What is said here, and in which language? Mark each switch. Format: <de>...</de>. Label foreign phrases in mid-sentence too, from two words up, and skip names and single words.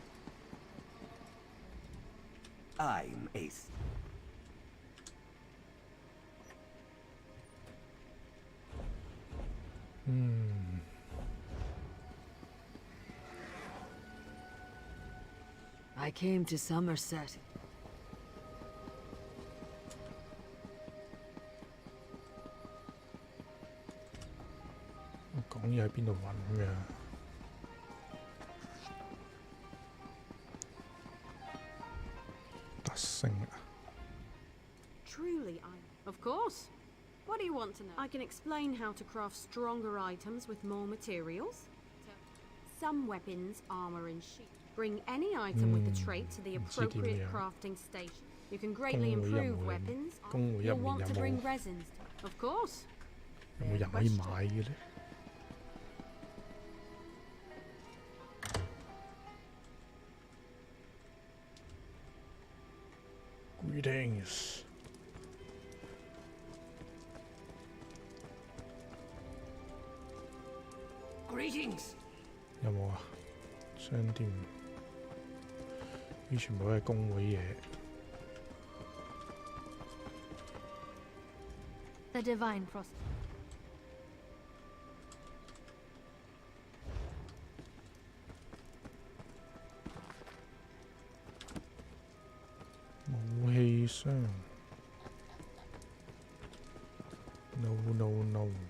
<en>I'm Ace. I came to Somerset.</en> <yue>講嘢喺邊度揾㗎？特性啊！</yue> <en>Truly, Of course. What do you want to know? I can explain how to craft stronger items with more materials. Some weapons, armor, and shield. Bring any item with the trait to the appropriate crafting station. You can greatly improve weapons. You'll want to bring resins. Of course.</en> <yue>有冇人可以買嘅咧？ Greetings.</yue> <en>Greetings.</en> <yue>有冇啊？商店呢全部都係工會嘢。</yue> <en>The divine process.</en> <yue>武器箱 ，</yue> <en>no no no。</en>